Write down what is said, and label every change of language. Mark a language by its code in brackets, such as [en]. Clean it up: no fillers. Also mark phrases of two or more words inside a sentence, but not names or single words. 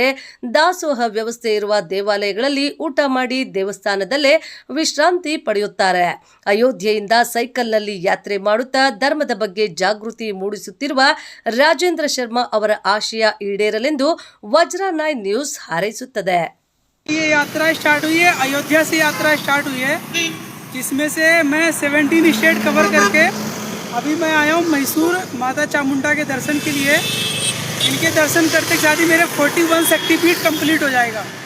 [kn] ದಾಸೋಹ ವ್ಯವಸ್ಥೆ ಇರುವ ದೇವಾಲಯಗಳಲ್ಲಿ ಊಟ ಮಾಡಿ ದೇವಸ್ಥಾನದಲ್ಲೇ ವಿಶ್ರಾಂತಿ ಪಡೆಯುತ್ತಾರೆ. ಅಯೋಧ್ಯೆಯಿಂದ ಸೈಕಲ್ನಲ್ಲಿ ಯಾತ್ರೆ ಮಾಡುತ್ತಾ ಧರ್ಮದ ಬಗ್ಗೆ ಜಾಗೃತಿ ಮೂಡಿಸುತ್ತಿರುವ ರಾಜೇಂದ್ರ ಶರ್ಮಾ ಅವರ ಆಶಯ ಈಡೇರಲೆಂದು ವಜ್ರ9 ನ್ಯೂಸ್ ಹಾರೈಸುತ್ತದೆ. [hi] ये यात्रा स्टार्ट हुई है, अयोध्या से यात्रा स्टार्ट हुई है, जिसमें से मैं 17 [en] state cover [hi] करके अभी मैं आया हूँ मैसूर माता चामुंडा के दर्शन के लिए। इनके दर्शन करते साथ ही मेरे 41 शक्तिपीठ कंप्लीट हो जाएगा।